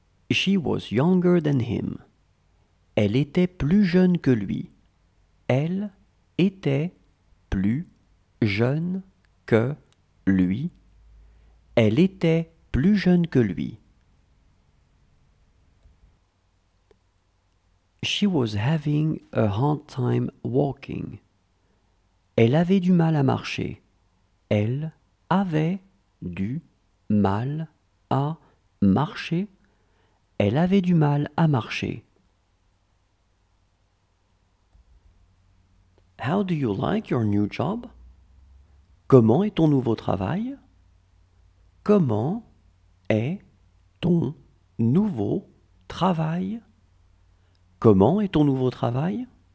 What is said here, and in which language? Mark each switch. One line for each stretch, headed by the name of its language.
English: She was younger than him.
French: Elle était plus jeune que lui. Elle était plus jeune que lui. Elle était plus jeune que lui.
English: She was having a hard time walking.
French: Elle avait du mal à marcher. Elle avait du mal à marcher. Elle avait du mal à marcher.
English: How do you like your new job?
French: Comment est ton nouveau travail? Comment est ton nouveau travail? Comment est ton nouveau travail?